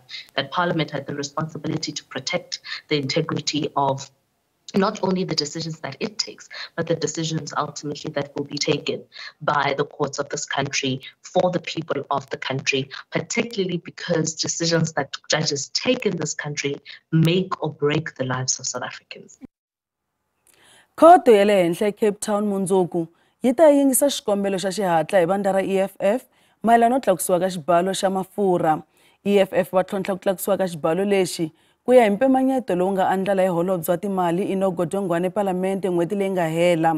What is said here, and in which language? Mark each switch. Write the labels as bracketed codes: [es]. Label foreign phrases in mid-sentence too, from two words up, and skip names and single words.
[en] That Parliament had the responsibility to protect the integrity of not only the decisions that it takes, but the decisions ultimately that will be taken by the courts of this country for the people of the country, particularly because decisions that judges take in this country make or break the lives of South Africans. [ts] Khoto ya le henhla eCape Town mundzuku yi ta yingisa xikombelo xa xihatla hi vandla ra EFF mayelana no tlakusiwa ka xibalo xa mafurha. EFF va tlhontlha ku tlakusiwa ka xibalo lexi ku ya hi mpimanyeto lowu nga andlala hi holobye wa timali Enoch Godongwana ePalamende n'hweti leyi nga hela.